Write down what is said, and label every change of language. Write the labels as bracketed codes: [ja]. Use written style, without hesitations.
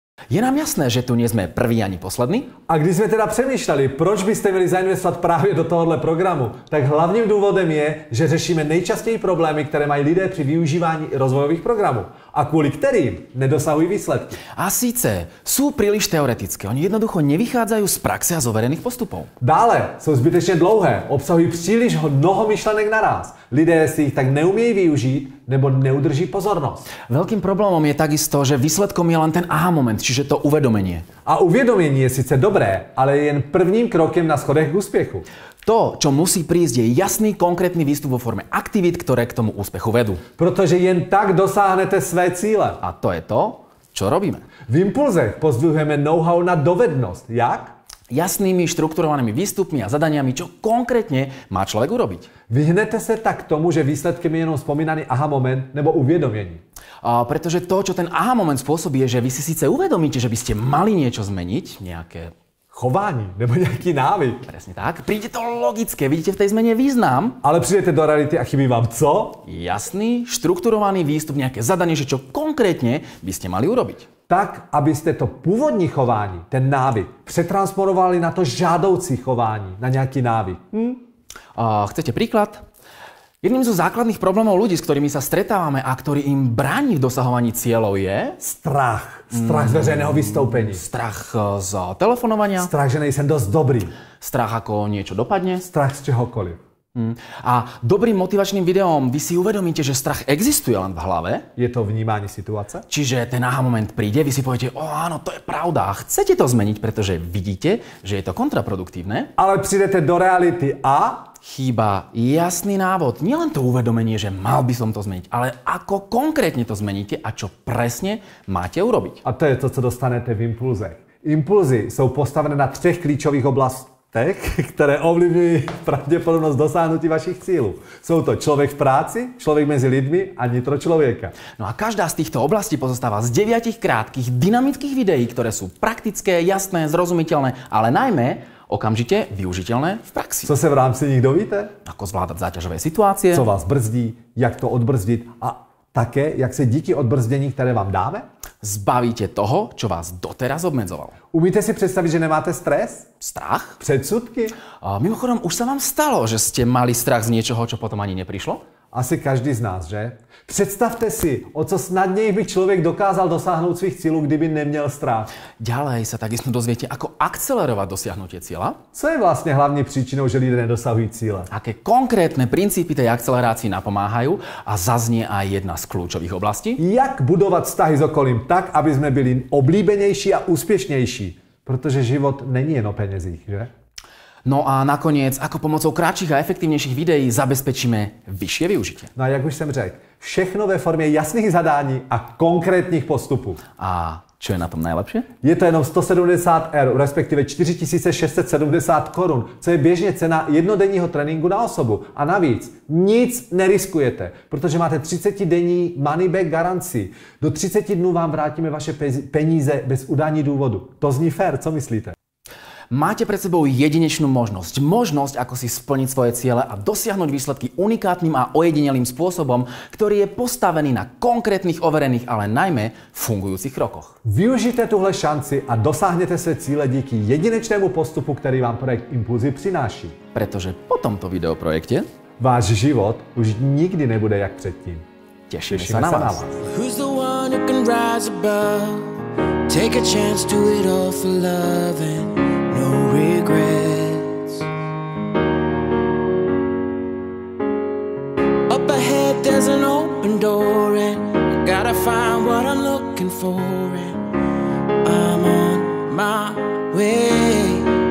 [sk] Je nám jasné, že tu nie sme prví ani poslední? [cs] A když jsme teda přemýšleli, proč byste měli zainvestovat právě do tohohle programu, tak hlavním důvodem je, že řešíme nejčastěji problémy, které mají lidé při využívání rozvojových programů a kvůli kterým nedosahují výsledky. [sk] A síce sú príliš teoretické. Oni jednoducho nevychádzajú z praxe a z overených postupov. [cs] Dále jsou zbytečně dlouhé, obsahují příliš mnoho myšlenek naraz. Lidé si ich tak neumějí využít nebo neudrží pozornosť. [sk] Veľkým problémom je takisto, že výsledkom je len ten aha moment, čiže to uvedomenie. [cs] A uvědomění je sice dobré, ale je jen prvním krokem na schodech k úspěchu. [sk] To, čo musí prísť, je jasný, konkrétny výstup vo forme aktivít, ktoré k tomu úspechu vedú. [cs] Protože jen tak dosáhnete své cíle. [sk] A to je to, čo robíme. [cs] V Impulzech pozdvihujeme know-how na dovednosť. Jak? [sk] Jasnými, štrukturovanými výstupmi a zadaniami, čo konkrétne má človek urobiť. [cs] Vyhnete se tak tomu, že výsledkem je jenom spomínaný aha moment nebo uvědomění. [sk] Pretože to, čo ten aha moment spôsobí, je, že vy si síce uvedomíte, že by ste mali niečo zmeniť, nejaké [cs] chování nebo nějaký návyk. [sk] Presne tak. Príde to logické, vidíte v tej zmene význam. [cs] Ale přijdete do reality a chybí vám co? [sk] Jasný, štrukturovaný výstup, nejaké zadanie, že čo konkrétne by ste mali urobiť. [cs] Tak, abyste to původní chování, ten návyk, přetransformovali na to žádoucí chování, na nějaký návyk. [sk] Chcete príklad? Jedným zo základných problémov ľudí, s ktorými sa stretávame a ktorý im bráni v dosahovaní cieľov je... Strach. [cs] Strach z veřejného vystoupení. [sk] Strach z telefonovania. [cs] Strach, že nejsem dosť dobrý. [sk] Strach, ako niečo dopadne. [cs] Strach z čehokoliv. [sk] A dobrým motivačným videom vy si uvedomíte, že strach existuje len v hlave. [cs] Je to vnímání situace. [sk] Čiže ten aha moment príde, vy si poviete, áno, to je pravda a chcete to zmeniť, pretože vidíte, že je to kontraproduktívne. [cs] Ale přijdete do reality a... [sk] Chýba jasný návod, nielen to uvedomenie, že mal by som to zmeniť, ale ako konkrétne to zmeníte a čo presne máte urobiť. [cs] A to je to, co dostanete v Impulzech. Impulzy jsou postavené na 3 klíčových oblastech, které ovlivňují pravděpodobnost dosáhnutí vašich cílů. Jsou to člověk v práci, člověk mezi lidmi a nitro člověka. [sk] No a každá z týchto oblastí pozostáva z 9 krátkých, dynamických videí, ktoré sú praktické, jasné, zrozumiteľné, ale najmä okamžite využiteľné v praxi. [cs] Co se v rámci nich dovíte? [sk] Ako zvládať záťažové situácie, [cs] Co vás brzdí, jak to odbrzdit a také, jak se díky odbrzdění, které vám dáme, [sk] zbavíte toho, čo vás doteraz obmedzovalo. [cs] umíte si představit, že nemáte stres? Strach? Předsudky? [sk] A mimochodom, už sa vám stalo, že ste mali strach z niečoho, čo potom ani neprišlo? Asi každý z nás, že? [cs] Představte si, o co snadněji by člověk dokázal dosáhnout svých cílů, kdyby neměl strach. [sk] Ďalej sa takisto dozviete, ako akcelerovať dosiahnutie cieľa, [cs] Co je vlastně hlavní příčinou, že lidé nedosahují cíle? [sk] aké konkrétne princípy tej akcelerácii napomáhajú a zaznie aj jedna z kľúčových oblastí. [cs] Jak budovat vztahy s okolím tak, aby jsme byli oblíbenější a úspěšnější? Protože život není jen o penězích, že? [sk] No a nakoniec, ako pomocou kratších a efektívnejších videí zabezpečíme vyššie využitie. [cs] No a jak už jsem řekl, všechno ve formě jasných zadání a konkrétních postupů. [sk] A čo je na tom najlepšie? [cs] Je to jenom 170 €, respektive 4670 korun, co je běžně cena jednodenního tréninku na osobu. A navíc nic neriskujete, protože máte 30-denní money back garanci. Do 30 dnů vám vrátíme vaše peníze bez udání důvodu. To zní fér, co myslíte? [sk] Máte pred sebou jedinečnú možnosť, ako si splniť svoje ciele a dosiahnuť výsledky unikátnym a ojedinelým spôsobom, ktorý je postavený na konkrétnych, overených, ale najmä fungujúcich krokoch. [cs] Využijte tuhle šanci a dosáhněte své cíle díky jedinečnému postupu, který vám projekt Impulzy přináší. [sk] Pretože po tomto videoprojekte [cs] Váš život už nikdy nebude jak předtím. [sk] tešíme sa [cs] Těšíme na se na vás. vás. [en] Who's the one who can rise above? Take a chance, do it all for love and no regrets. Up ahead there's an open door and I gotta find what I'm looking for and I'm on my way.